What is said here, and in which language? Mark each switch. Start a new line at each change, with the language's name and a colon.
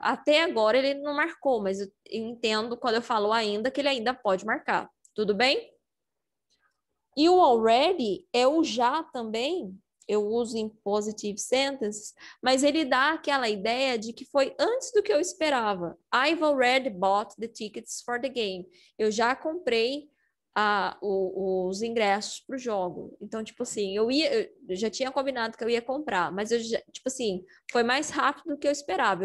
Portuguese: Até agora ele não marcou, mas eu entendo quando eu falo ainda que ele ainda pode marcar. Tudo bem? E o already é o já também. Eu uso em
English: positive sentences,
Portuguese: mas ele dá aquela ideia de que foi antes do que eu esperava.
English: I've already bought the tickets for the game.
Portuguese: Eu já comprei os ingressos para o jogo. Então, tipo assim, eu já tinha combinado que eu ia comprar, mas tipo assim, foi mais rápido do que eu esperava.